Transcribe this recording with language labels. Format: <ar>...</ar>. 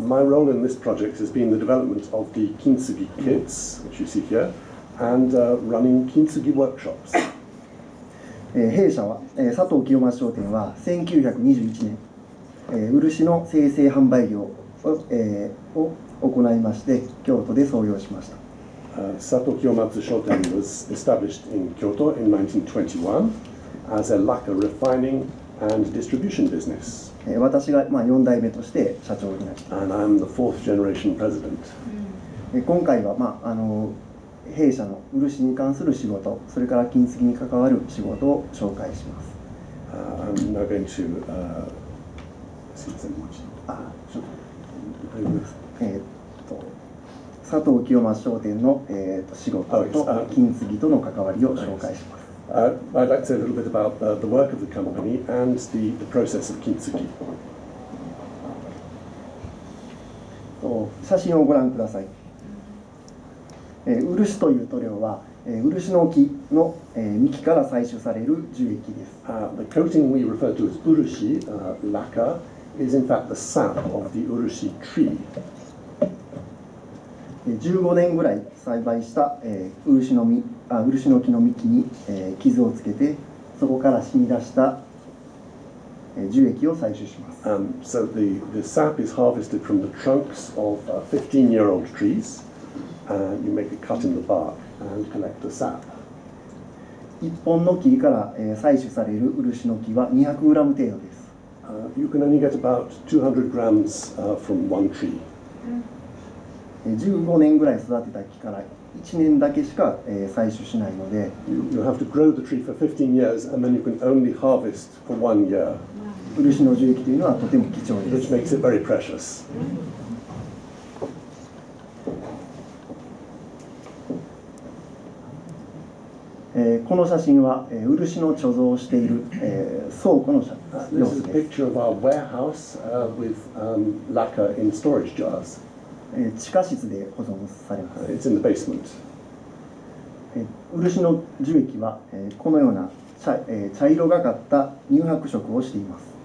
<en>My role in this project has been the development of the Kintsugi kits, which you see here, and running Kintsugi workshops.</en> <ja>弊社は、佐藤清正商店は1921年、漆の生成販売業を行いまして京都で創業しました。</ja> <en>Sato Kiyomatsu Shoten was established in Kyoto in 1921 as a lacquer refining and distribution business.</en> <ja>私が4代目として社長になります。</ja> <en>And I'm the fourth generation president.</en> <ja>今回は、弊社の漆に関する仕事、それから金継ぎに関わる仕事を紹介します。</ja> <en>I'm now going to</en> <ja>佐藤清正商店の、仕事と金継ぎとの関わりを紹介します。</ja> <en>I'd like to say a little bit about the work of the company and the process of Kintsugi.</en> <ja>写真をご覧ください。漆という塗料は、漆の木の、幹から採取される樹液です。</ja> <en>The coating we refer to as urushi, lacquer, is in fact the sap of the urushi tree.</en> <ja>15年ぐらい栽培した、漆の木の幹に、傷をつけて、そこから染み出した、樹液を採取します。</ja> <en>So the sap is harvested from the trunks of 15-year-old trees, and you make a cut in the bark and collect the sap.</en> <ja>一本の木から、採取される漆の木は200グラム程度です。</ja> <en>You can only get about 200 grams from one tree.</en> <ja>15年ぐらい育てた木から1年だけしか、採取しないので、</ja> <en>You have to grow the tree for 15 years, and then you can only harvest for 1 year.</en> <ja>漆の樹液というのはとても貴重です。</ja> <en>Which makes it very precious.</en> <ja>この写真は、漆の貯蔵をしている、倉庫の様</ja> <en>This</en> <ja>子</ja> <en>is a</en> <ja>です。</ja> <en>picture of our warehouse with lacquer in storage jars.</en> <ja>地下室で保存されます。</ja> <en>It's in the basement.</en> <ja>漆の樹液は、このような茶色がかった乳白色をしています。</ja>